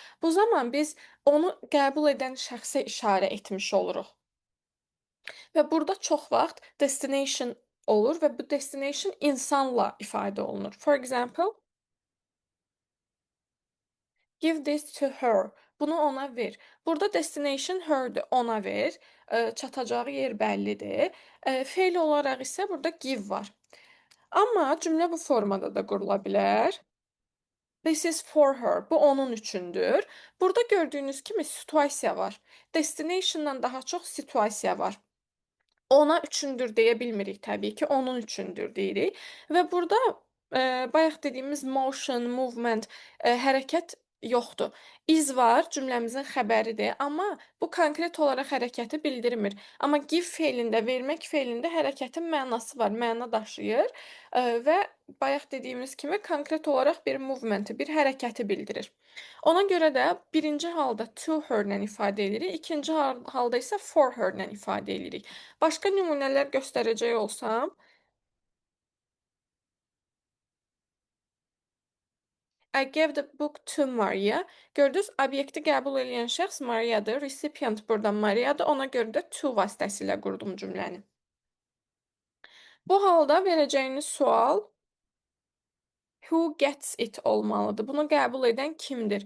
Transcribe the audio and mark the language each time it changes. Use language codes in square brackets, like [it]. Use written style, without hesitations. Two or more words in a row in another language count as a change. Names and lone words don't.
[az] Bu zaman biz onu qəbul edən şəxsə işarə etmiş oluruq. Və burada çox vaxt destination olur və bu destination insanla ifadə olunur. [en] For example, give this to her. [az] Bunu ona ver. Burada destination her'dir, ona ver. Çatacağı yer bəllidir. Fe'l olaraq isə burada give var. Amma cümlə bu formada da qurula bilər. [en] This is for her. [az] Bu onun üçündür. Burada gördüyünüz kimi situasiya var. Destination'dan daha çox situasiya var. Ona üçündür deyə bilmirik təbii ki, onun üçündür deyirik. Və burada bayaq dediyimiz [en] motion, movement, [az] hərəkət yoxdur. Is var, cümləmizin xəbəridir, amma bu konkret olaraq hərəkəti bildirmir. Amma give feilində, vermək feilində hərəkətin mənası var, məna daşıyır və bayaq dediyimiz kimi konkret olaraq bir movementi, bir hərəkəti bildirir. Ona görə də birinci halda [en] to her- [az] lə ifadə edirik, ikinci halda isə [en] for her- [az] lə ifadə edirik. Başqa nümunələr göstərəcək olsam, [en] I gave the book to Maria. [az] Gördünüz, obyekti qəbul edən şəxs Mariadır, recipient burada Mariadır, ona görə də to vasitəsilə qurdum cümləni. Bu halda verəcəyiniz sual [en] who gets it [az] olmalıdır. Bunu qəbul edən kimdir?